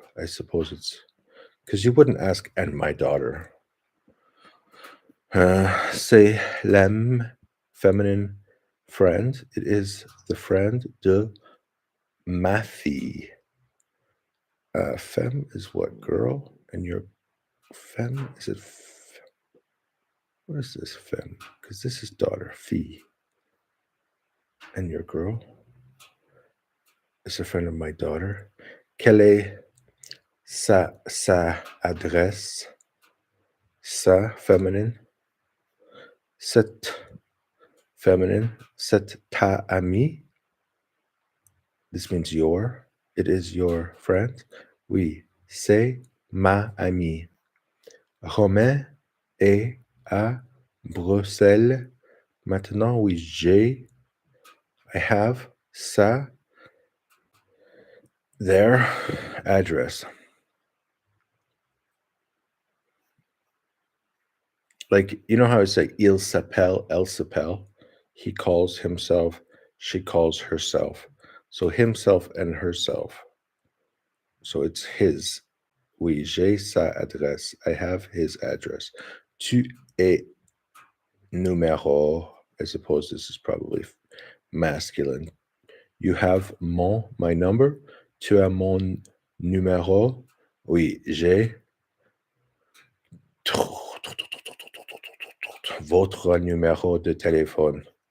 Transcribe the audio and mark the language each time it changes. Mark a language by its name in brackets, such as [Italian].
[English] I suppose it's because you wouldn't ask, and my daughter. [French] C'est l'âme, feminine friend. [English] It is the friend [French] de ma fille. [English] Femme is what, girl? And your femme, is it? What is this femme? Because this is daughter, fille. And your girl is a friend of my daughter. [French] Quelle est sa adresse? [English] Sa, feminine. Cette, feminine. [French] C'est ta amie. [English] This means your. It is your friend. [French] Oui, c'est ma amie. Romain est à Bruxelles. Maintenant, oui, [English] I have their address. Like, you know how I say [French] il s'appelle, elle s'appelle? [English] He calls himself, she calls herself. So himself and herself. So it's his. [French] Oui, j'ai sa adresse. [English] I have his address. [French] Tu es numéro. [English] I suppose this is probably masculine. You have my number. [French] Tu as mon numéro. Oui, j'ai votre numéro de téléphone.